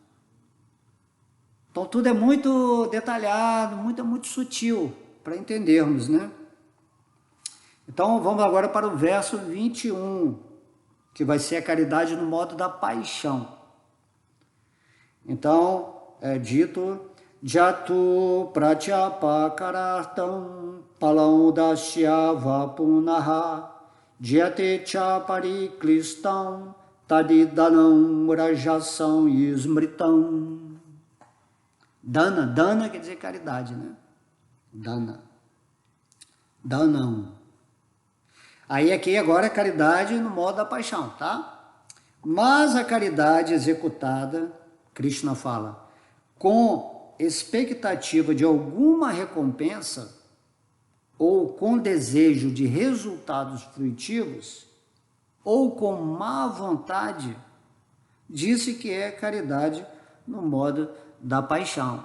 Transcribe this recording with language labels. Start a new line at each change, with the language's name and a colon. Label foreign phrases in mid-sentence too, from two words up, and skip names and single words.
Portuguese: Então tudo é muito detalhado, muito sutil para entendermos, né? Então vamos agora para o verso 21, que vai ser a caridade no modo da paixão. Então é dito,
Sanskrit: Jatu pratyapakaratam palam dasya vapunaha jyate cha pariklistam tadidanam rajasam ismritam.
Portuguese: Dana quer dizer caridade, né? Danam. Aí aqui agora é caridade no modo da paixão, tá? Mas a caridade executada, Krishna fala, com expectativa de alguma recompensa ou com desejo de resultados fruitivos ou com má vontade, disse que é caridade no modo da paixão.